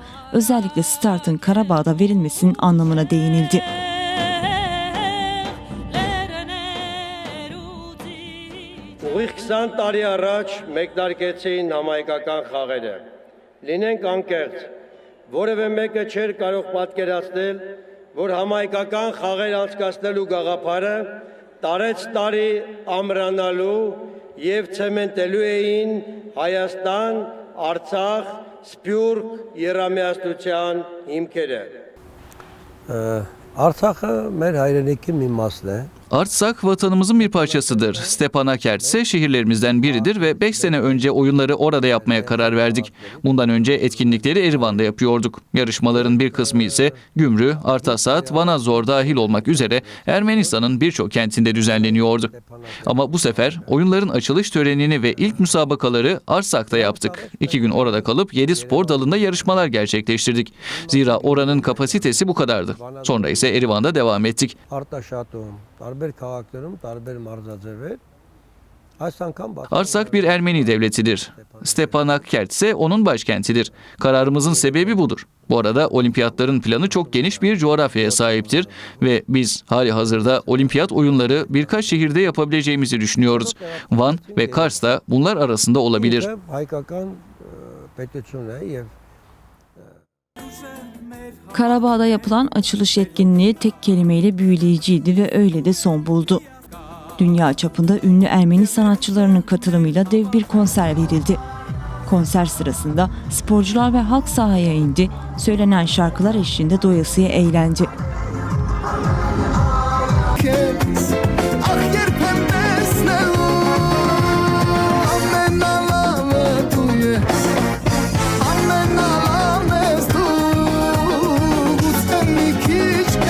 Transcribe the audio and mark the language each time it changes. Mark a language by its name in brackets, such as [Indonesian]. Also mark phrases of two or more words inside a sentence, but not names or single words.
[Turkish] Özellikle startın Karabağ'da verilmesinin anlamına değinildi. [Armenian] Ուղիղ 20 տարի առաջ մեկնարկեցին համայնքական խաղերը։ Լինենք անկեղծ, որևէ մեկը չէր կարող պատկերացնել, որ համայնքական խաղեր անցկացնելու գաղափարը տարեց տարի ամրանալու եւ ցեմենտելու էին Հայաստան, Արցախ, Սփյուռք երամիաստության հիմքերը։ Artsak'ı մեր հայրենիքի մի մասն է։ [Turkish] Artsak vatanımızın bir parçasıdır. Stepanakert ise şehirlerimizden biridir ve 5 sene önce oyunları orada yapmaya karar verdik. Bundan önce etkinlikleri Erivan'da yapıyorduk. Yarışmaların bir kısmı ise Gümrü, Artasat, Vanadzor dahil olmak üzere Ermenistan'ın birçok kentinde düzenleniyordu. Ama bu sefer oyunların açılış törenini ve ilk müsabakaları Arsak'ta yaptık. 2 gün orada kalıp 7 spor dalında yarışmalar gerçekleştirdik. Zira oranın kapasitesi bu kadardı. Sonra ise Erivan'da devam ettik. [Armenian] Տարբեր քաղաքներում, տարբեր մարզաձևեր։ [Turkish] Arsak bir Ermeni devletidir. Stepanakert ise onun başkentidir. Kararımızın sebebi budur. Bu arada olimpiyatların planı çok geniş bir coğrafyaya sahiptir ve biz hali hazırda olimpiyat oyunları birkaç şehirde yapabileceğimizi düşünüyoruz. Van ve Kars da bunlar arasında olabilir. Karabağ'da yapılan açılış etkinliği tek kelimeyle büyüleyiciydi ve öyle de son buldu. Dünya çapında ünlü Ermeni sanatçılarının katılımıyla dev bir konser verildi. Konser sırasında sporcular ve halk sahaya indi, söylenen şarkılar eşliğinde doyasıya eğlendi. [Armenian] Դե